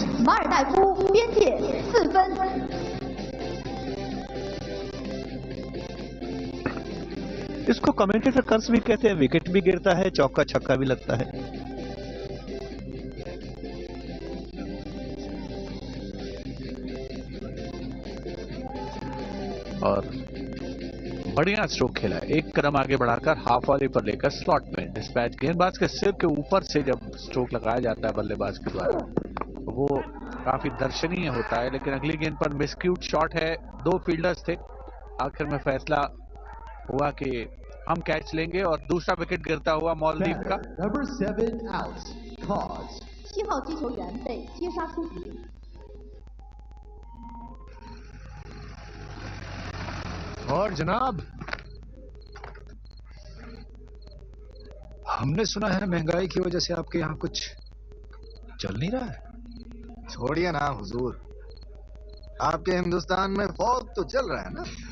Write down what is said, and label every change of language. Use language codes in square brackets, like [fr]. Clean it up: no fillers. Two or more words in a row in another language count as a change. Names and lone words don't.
[zh] 马尔代夫边界4分。 [hi] इसको [en] commentator curse [hi] भी कहते हैं। विकेट भी गिरता है, चौका छक्का भी लगता है। और बढ़िया स्ट्रोक खेला, एक कदम आगे बढ़ाकर [en] half volley [hi] पर लेकर स्लॉट में डिस्पैच। गेंदबाज के सिर के ऊपर से जब स्ट्रोक लगाया जाता है बल्लेबाज के द्वारा, वो काफी दर्शनीय होता है। लेकिन अगली गेंद पर [en] miscued shot [hi] है, 2 फील्डर्स थे। आखिर में फैसला हुआ कि हम कैच लेंगे और दूसरा विकेट गिरता हुआ मालदीव का। [en] Number 7 out. Cause. [zh] 7 号击球员被接杀出局。 [hi] और जनाब, हमने सुना है महंगाई की वजह से आपके यहाँ कुछ चल नहीं रहा है। छोड़िए ना हुजूर, आपके हिंदुस्तान में फॉग तो चल रहा है ना।